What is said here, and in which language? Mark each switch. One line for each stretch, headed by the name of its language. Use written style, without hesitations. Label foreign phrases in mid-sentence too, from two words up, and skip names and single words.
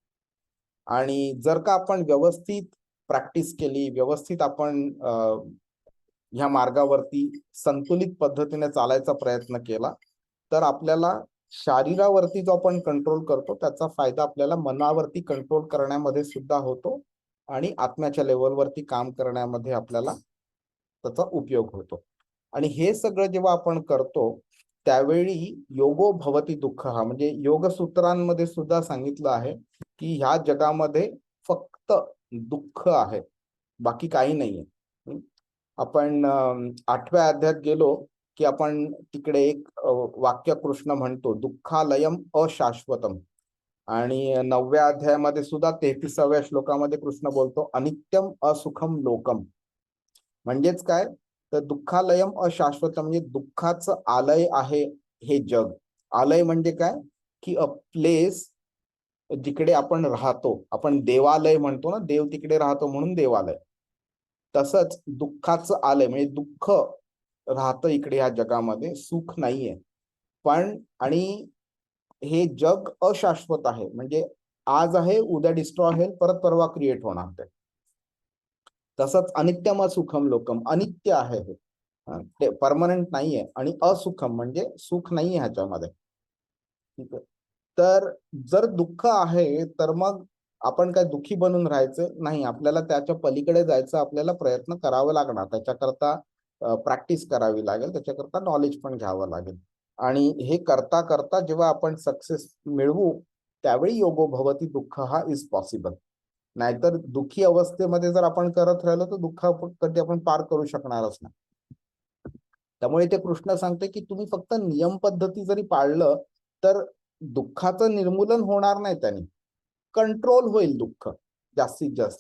Marathi: आणि जर का आपण व्यवस्थित प्रॅक्टिस केली, व्यवस्थित आपण ह्या मार्गावरती संतुलित पद्धतीने चालायचा प्रयत्न केला तर आपल्याला शरीरावरती जो आपण कंट्रोल करतो त्याचा फायदा आपल्याला मनावरती कंट्रोल करण्यामध्ये सुद्धा होतो आणि आत्म्याच्या लेवलवरती काम करण्यामध्ये आपल्याला त्याचा उपयोग होतो. आणि हे सगळं जेव्हा आपण करतो त्यावेळी
Sanskrit: योगो भवती दुःख हा,
Marathi: म्हणजे योग सूत्रांमध्ये सुद्धा सांगितलं आहे की ह्या जगामध्ये फक्त दुःख आहे, बाकी काही नाहीये. आपण 8व्या अध्यायात गेलो की आपण तिकडे एक वाक्य कृष्ण म्हणतो,
Sanskrit: दुःखालयम अशाश्वतम.
Marathi: आणि 9व्या अध्यायामध्ये सुद्धा 33व्या श्लोकामध्ये कृष्ण बोलतो
Sanskrit: अनित्यम असुखम लोकम.
Marathi: म्हणजेच काय, तर
Sanskrit: दुःखालयम अशाश्वतम
Marathi: म्हणजे दुःखाचं आलय आहे हे जग. आलय म्हणजे काय की
English: a place
Marathi: जिकडे आपण राहतो. आपण देवालय म्हणतो ना, देव तिकडे राहतो म्हणून देवालय. तसंच दुःखाचं आलय म्हणजे दुःख राहतं इकडे या जगामध्ये, सुख नाहीये. पण आणि हे जग अशाश्वत आहे, म्हणजे आज आहे उद्या डिस्ट्रॉय होईल, परत परवा क्रिएट होणार ते.
Sanskrit: तसंच अनित्यम सुखम लोकम,
Marathi: अनित्य आहे हे, ते परमनंट नाहीये. आणि असुखम म्हणजे सुख नाहीये ह्याच्यामध्ये. ठीक आहे. तर जर दुःख आहे तर मग आपण काय दुःखी बनून राहायचं नाही, आपल्याला त्याच्या पलीकडे जायचं, आपल्याला प्रयत्न करावा लागणार. त्याच्याकरता प्रॅक्टिस करावी लागेल, त्याच्याकरता नॉलेज पण घ्यावं लागेल. आणि हे करता करता जेव्हा आपण सक्सेस मिळवू त्यावेळी
Sanskrit: योगो भवती दुःख हा
English: is possible.
Marathi: नाहीतर दुःखी अवस्थेमध्ये जर आपण करत राहिलो तर दुःख कधी आपण पार करू शकणारच नाही. त्यामुळे ते कृष्ण सांगते की तुम्ही फक्त नियम पद्धती जरी पाळलं तर दुःखाचं निर्मूलन होणार नाही, त्याने कंट्रोल होईल दुःख जास्तीत जास्त.